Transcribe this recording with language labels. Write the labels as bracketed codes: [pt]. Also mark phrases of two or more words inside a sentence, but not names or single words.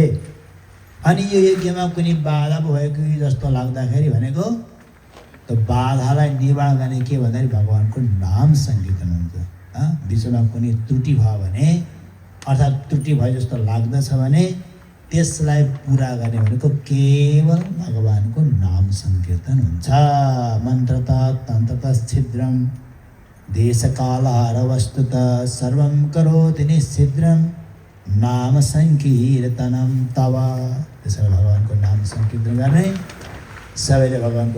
[ne] अनि यो यज्ञमा कुनै बाधा भएको जस्तो लाग्दाखेरि भनेको त बाधालाई निवारण गर्ने के भन्दाखेरि भगवान्को नाम सङ्कीर्तन हुन्छ। बिचमा कुनै त्रुटि भयो भने अर्थात् त्रुटि भयो जस्तो लाग्दछ भने त्यसलाई पुरा गर्ने भनेको केवल भगवान्को नाम सङ्कीर्तन हुन्छ। [sa] मन्त्रत तन्त्रत छिद्रम देशकालहार वस्तुत सर्वं करोति निश्छिद्रम नाम सङ्कीर्तनम तव। [ne] त्यसैले भगवान्को नाम सङ्कीर्तन गर्ने सबैले भगवान्को